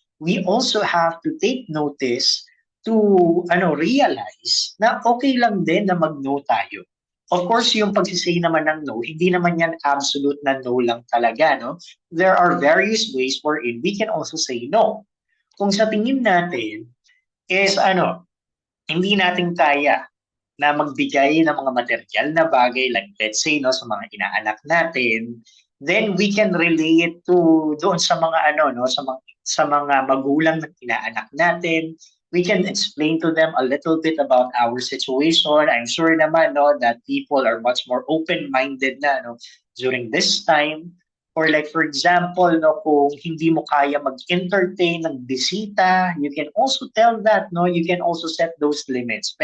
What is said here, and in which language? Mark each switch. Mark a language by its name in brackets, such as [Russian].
[English] We also have to take notice to realize na okay lang din na mag-no tayo. [Filipino] Of course, yung pagsisay naman ng no, hindi naman yan absolute na no lang talaga, no? [English] There are various ways wherein we can also say no. [Filipino] Kung sa tingin natin is hindi natin kaya na magbigay ng mga material na bagay like let's say no sa mga inaanak natin, then we can relay it to doon sa mga sa mga magulang ng inaanak natin. [English] We can explain to them a little bit about our situation. I'm sure naman no that people are much more open-minded na no during this time. Or like for example, no, kung hindi mo kaya mag-entertain ng bisita, you can also tell that, no, you can also set those limits.